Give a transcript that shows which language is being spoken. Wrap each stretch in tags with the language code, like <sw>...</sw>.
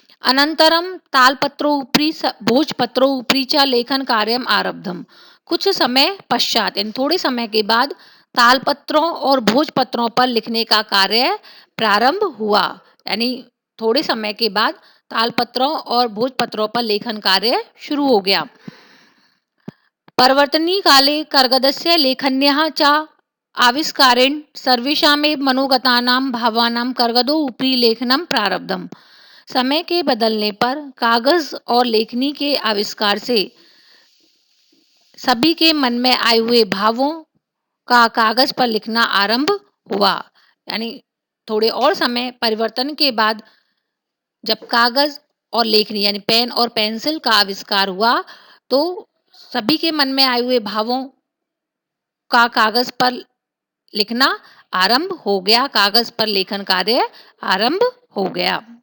<sa>अनंतरम तालपत्रोपरि भोजपत्रोपरि च लेखन कार्यम आरब्धम।</sa> <hi>कुछ समय पश्चात, यानी थोड़े समय के बाद, तालपत्रों और भोजपत्रों पर लिखने का कार्य प्रारंभ हुआ। यानी थोड़े समय के बाद तालपत्रों और भोजपत्रों पर लेखन कार्य शुरू हो गया।</hi> <sa>परिवर्तनी काले कर्गदस्य लेखन्याः च आविष्कारेण सर्वेषामेव मनोगतानां भावानां कर्गदो उपरि लेखनं प्रारब्धम्।</sa> <hi>समय के बदलने पर कागज और लेखनी के आविष्कार से सभी के मन में आए हुए भावों का कागज पर लिखना आरंभ हुआ। यानी थोड़े और समय परिवर्तन के बाद जब कागज और लेखनी यानी पेन और पेंसिल का आविष्कार हुआ तो सभी के मन में आए हुए भावों का कागज पर लिखना आरंभ हो गया, कागज पर लेखन कार्य आरंभ हो गया।</hi>